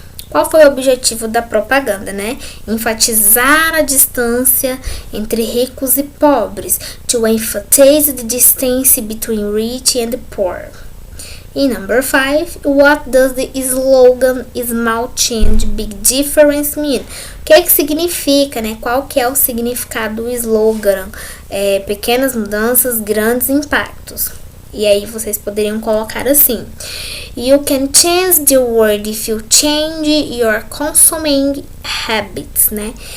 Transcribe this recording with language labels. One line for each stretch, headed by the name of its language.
Portuguese: Qual foi o objetivo da propaganda, né? Enfatizar a distância entre ricos e pobres.
English: To emphasize the distance between rich and poor. E number 5, what does the slogan small change, big difference mean?
Portuguese: O que significa, né? Qual que é o significado do slogan? Pequenas mudanças, grandes impactos. E aí vocês poderiam colocar assim:
English: You can change the world if you change your consuming habits, né?